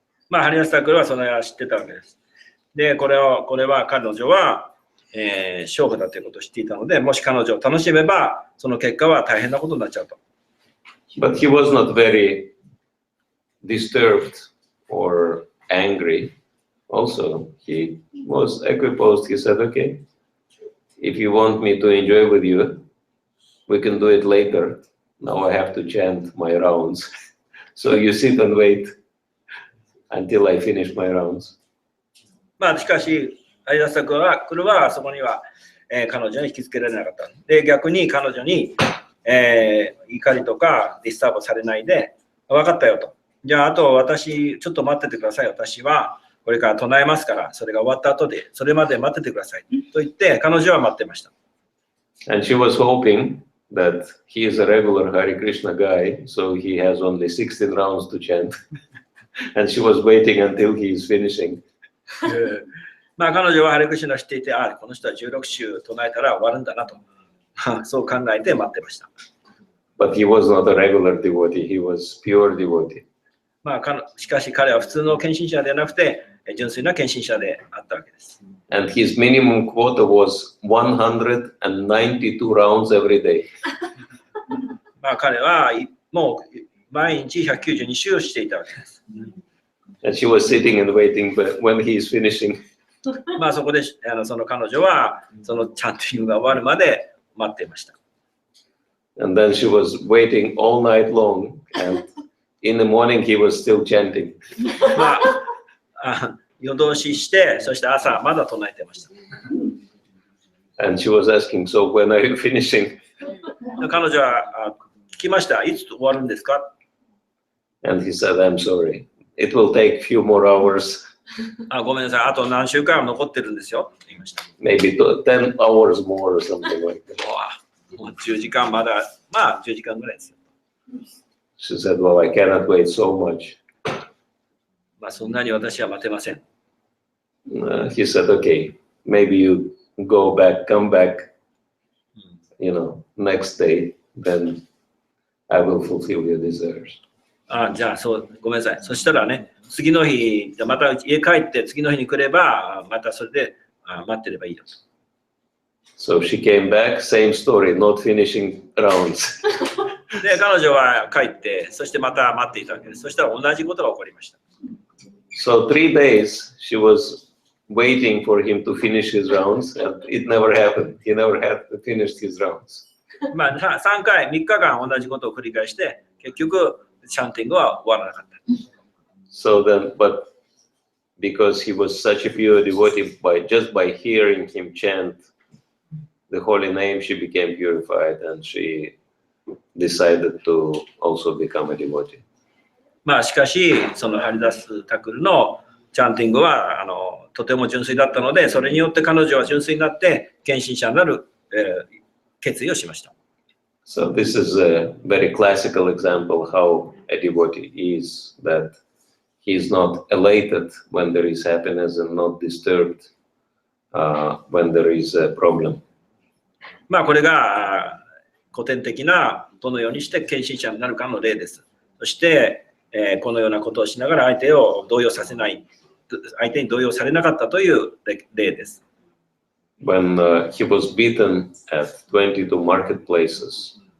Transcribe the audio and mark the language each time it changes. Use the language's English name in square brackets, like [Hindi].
[Japanese] ハリダスタクルはそれは知ってたわけです。で、これは彼女は、娼婦だということを知っていたので、もし彼女を楽しめば、その結果は大変なことになっちゃうと。 [English] But he was not very disturbed or angry, also he was equiposed. He said, okay, if you want me to enjoy with you, we can do it later. Now I have to chant my rounds. So you sit and wait until I finish my rounds. [Japanese] まあしかし、アイダサクはそこには、彼女に引きつけられなかった。で、逆に彼女に、怒りとかディスターブされないで、分かったよと。じゃあ、あと私、ちょっと待っててください。私はこれから唱えますから、それが終わった後で、それまで待っててください。と言って、彼女は待ってました。 [English] And she was hoping that he is a regular Hare Krishna guy, so he has only 16 rounds to chant. And she was waiting until he is finishing. [Japanese] まあ彼女はハレクシナを知っていて、この人は16週唱えたら終わるんだなと、そう考えて待ってました。 [English] But he was not a regular devotee, he was pure devotee. [Japanese] まあしかし彼は普通の献身者ではなくて、純粋な献身者であったわけです。 [English] And his minimum quota was 192 rounds every day. [Japanese] まあ彼はもう毎日192周をしていたわけです。 [English] And she was sitting and waiting when he is finishing. [Japanese] まあそこでその彼女はそのチャンティングが終わるまで待っていました。 [English] And then she was waiting all night long, and in the morning he was still chanting. [Japanese] まあ夜通しして、そして朝まだ唱えてました。 [English] And she was asking, so when are you finishing? [Japanese] 彼女は聞きました。いつ終わるんですか？ [English] And he said, I'm sorry. It will take few more hours. [Japanese] ごめんなさい。あと何週間残ってるんですよ。と言いました。 [English] Maybe 10 hours more or something like that. [Japanese] もう10時間まだ、まあ10時間ぐらいですよ。 [English] She said, well, I cannot wait so much. [Japanese] まあそんなに私は待てません。 [English] He said, okay, maybe you go back, come back, next day, then I will fulfill your desires. [Japanese] じゃあごめんなさい。そしたらね、次の日、じゃまた家帰って次の日に来れば、またそれで待ってればいいよ。 [English] So she came back, same story, not finishing rounds. [Japanese] で、彼女は帰って、そしてまた待っていたわけです。そしたら同じことが起こりました。 [English] So 3 days she was waiting for him to finish his rounds, and it never happened. He never had finished his rounds. [Japanese] まあ3日間同じことを繰り返して、結局、チャンティングは終わらなかった。 [English] So then, but because he was such a pure devotee, just by hearing him chant the holy name, she became purified and she decided to also become a devotee. [Japanese] まあしかし、そのハリダス・タクルのチャンティングはとても純粋だったので、それによって彼女は純粋になって献身者になる、決意をしました。 [English] So this is a very classical example how a devotee is, that he is not elated when there is happiness and not disturbed when there is a problem. [Japanese] まあこれが古典的などのようにして献身者になるかの例です。そして、このようなことをしながら相手を動揺させない、相手に動揺されなかったという例です。 [English] When he was beaten at 22 marketplaces.